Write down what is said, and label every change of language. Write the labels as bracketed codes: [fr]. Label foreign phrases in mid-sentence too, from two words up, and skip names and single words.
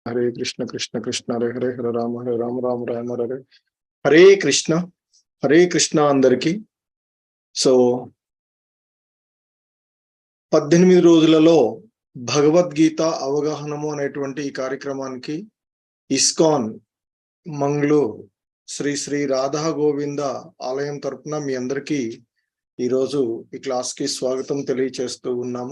[sa] हरे कृष्ण कृष्ण कृष्ण हरे हरे हरे राम राम राम हरे हरे [te] హరే కృష్ణ హరే కృష్ణ అందరికి. సో 18 రోజులలో భగవద్గీత అవగాహనము అనేటువంటి ఈ కార్యక్రమానికి ఇస్కాన్ మంగళూరు శ్రీ శ్రీ రాధా గోవింద ఆలయం తరపున మీ అందరికీ ఈరోజు ఈ క్లాస్ కి స్వాగతం తెలియచేస్తూ ఉన్నాము.